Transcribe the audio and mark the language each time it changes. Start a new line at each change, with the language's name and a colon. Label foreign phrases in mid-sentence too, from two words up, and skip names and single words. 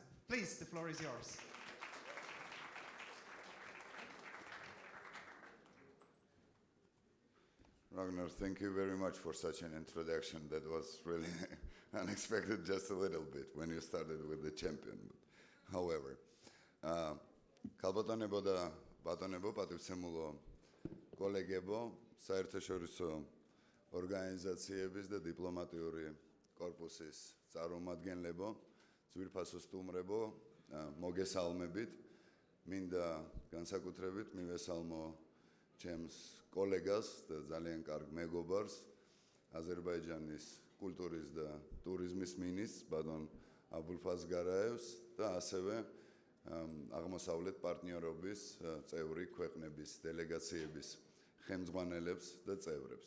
English: Please, the floor is yours. Ragnar, thank you very much for such an introduction. That was really unexpected just a little bit when you started with the champion. However,
Georgian: ქალბატონებო და ბატონებო პატივსემულო კოლეგებო, საერთაშორისო ორგანიზაციების და დიპლომატიური კორპუსის წარმომადგენლებო, ძვირფასო სტუმრებო, მოგესალმებით. მინდა განსაკუთრებით მივესალმო ჩემს კოლეგას და ძალიან კარგ მეგობარს, აზერბაიჯანის კულტურის და ტურიზმის მინისტრს, ბატონ აბულფაზ გარაევს და ასევე აღმოსავლეთ პარტნიორობის წევრი ქვეყნების დელეგაციების ხელმძღვანელებს და წევრებს.